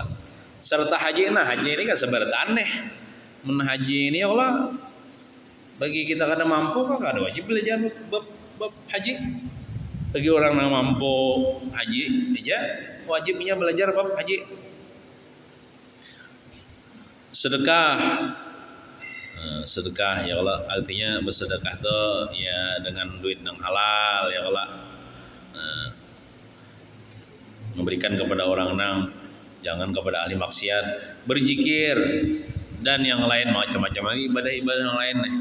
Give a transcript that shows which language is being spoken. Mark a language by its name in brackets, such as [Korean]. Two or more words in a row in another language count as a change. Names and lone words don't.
[Indonesian] Serta haji, haji ini kan sebenarnya aneh. Men haji ini [Arabic] يا الله [Indonesian] bagi kita kada mampu kan kada wajib belajar bab haji. Bagi orang yang mampu haji aja wajibnya belajar bab haji. Sedekah [Arabic] يا الله, [Indonesian] artinya bersedekah tuh ya dengan duit yang halal [Arabic] يا الله. [Indonesian] Memberikan kepada orang nang, jangan kepada ahli maksiat, berzikir dan yang lain macam-macam lagi ibadah-ibadah yang lain nih.